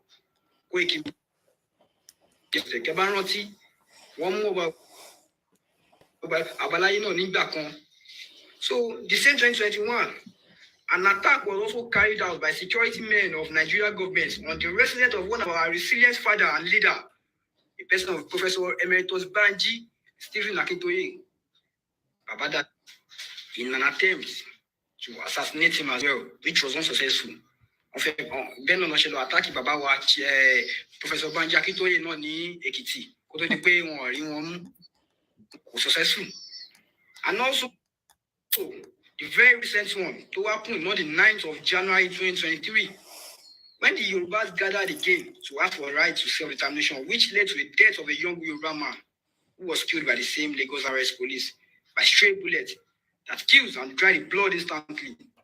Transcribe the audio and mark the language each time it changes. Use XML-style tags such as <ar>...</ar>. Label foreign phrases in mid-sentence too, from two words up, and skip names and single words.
<en>So, December 2021, an attack was also carried out by security men of Nigeria government on the residence of one of our resilient father and leader, the person of Professor Emeritus Banji Stephen Akintoye, Babada, in an attempt to assassinate him as well, which was unsuccessful.</en> <fr>En fait, Ben on a attaqué</fr> <yo>Baba wa Professor Banji Akintoye náà ní Èkìtì, kó tó di pé wọ́n rí wọn mú, kò successful.</yo> <en>And also, the very recent one to happen on the 9th of January 2023, when the Yorubas gathered again to ask for a right to self-determination, which led to the death of a young Yoruba man who was killed by the same Lagos RS police by stray bullets that kills and dry the blood instantly.</en>